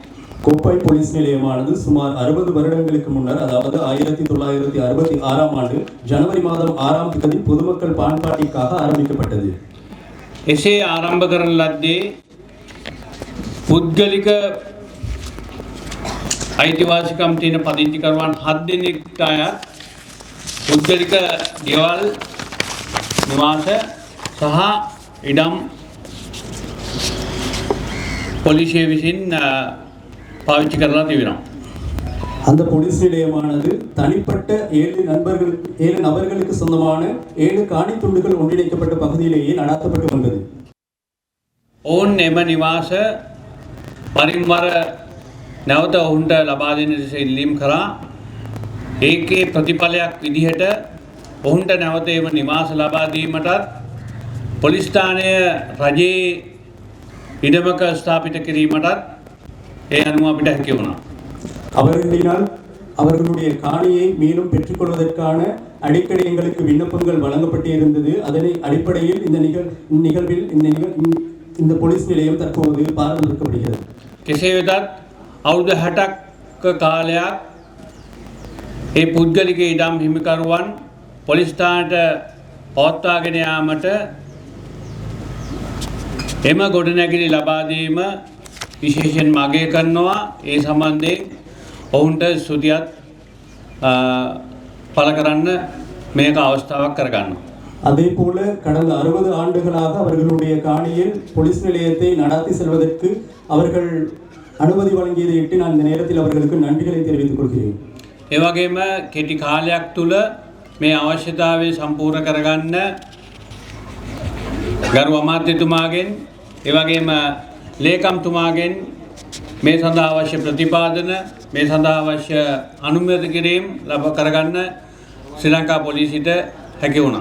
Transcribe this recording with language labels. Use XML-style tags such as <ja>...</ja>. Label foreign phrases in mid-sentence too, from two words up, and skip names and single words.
<ta>கோப்பாய் போலீஸ் நிலையமானது சுமார் 60 வருடங்களுக்கு முன்னர் அதாவது 1966ஆம் ஆண்டு ஜனவரி மாதம் 6ஆம் தேதி பொதுமக்கள் பயன்பாட்டிற்காக ஆரம்பிக்கப்பட்டது.</ta> <si>එසේ ආරම්භ කරන ලද්දේ පුද්ගලික අයිතිවාසිකම් තියෙන පදිංචිකරුවන් 7 දෙනෙක්ට අයත් පුද්ගලික ගෙවල් නිවාස සහ ඉඩම් පොලිසිය විසින් පාවිච්චි කරලා තිබෙනවා.</si> <ta>அந்த போலீஸ் நிலையமானது தனிப்பட்ட 7 நபர்களுக்கு சொந்தமான 7 காணி துண்டுகள் ஒன்றிணைக்கப்பட்ட பகுதியிலேயே நடாத்தப்பட்டு வந்தது.</ta> <si>ඔවුන් එම නිවාස පරිම්වර නැවත ඔවුන්ට ලබා දෙන ලෙස ඉල්ලීම් කරා. ඒකේ ප්‍රතිඵලයක් විදිහට ඔවුන්ට නැවත එම නිවාස ලබා දීමටත් පොලිස් ස්ථානය රජයේ ඉඩමක ස්ථාපිත කිරීමටත් ඒ අනුව අපිට හැකි වුණා.</si> <ta>அவர்களினால் அவர்களுடைய காணியை மேலும் பெற்றுக்கொள்வதற்கான அடிக்கடி எங்களுக்கு விண்ணப்பங்கள் வழங்கப்பட்டு இருந்தது. அதனை அடிப்படையில் இந்த இந்த போலீஸ் நிலையம் தற்போது பராமரிக்கப்படுகிறது.</ta> <si>කෙසේ වෙතත් අවුරුදු 60ක කාලයක් ඒ පුද්ගලික ඉඩම් හිමිකරුවන් පොලිස් ස්ථානයට පවත්වාගෙන යාමට එම ගොඩනැගිලි ලබා දීම විශේෂයෙන්ම අගය කරනවා. ඒ සම්බන්ධයෙන් ඔවුන්ට ස්තුතියත් පළ කරන්න මේක අවස්ථාවක් කරගන්නවා.</si> <ta>அதே போல கடந்த 60 ஆண்டுகளாக அவர்களுடைய காணியில் போலீஸ் நிலையத்தை நடாத்தி செல்வதற்கு அவர்கள் அனுமதி வழங்கியதையிட்டு நான் இந்த நேரத்தில் அவர்களுக்கு நன்றிகளை தெரிவித்துக் கொள்கிறேன்.</ta> <si>ඒ වගේම කෙටි කාලයක් තුල මේ අවශ්‍යතාවය සම්පූර්ණ කරගන්න ගරු අමාත්‍යතුමාගෙන් ඒ වගේම ලේකම්තුමාගෙන් මේ සඳහා අවශ්‍ය ප්‍රතිපාදන මේ සඳහා අවශ්‍ය අනුමත කිරීම ලබා කරගන්න ශ්‍රී ලංකා පොලිසියට හැකි වුණා.</si>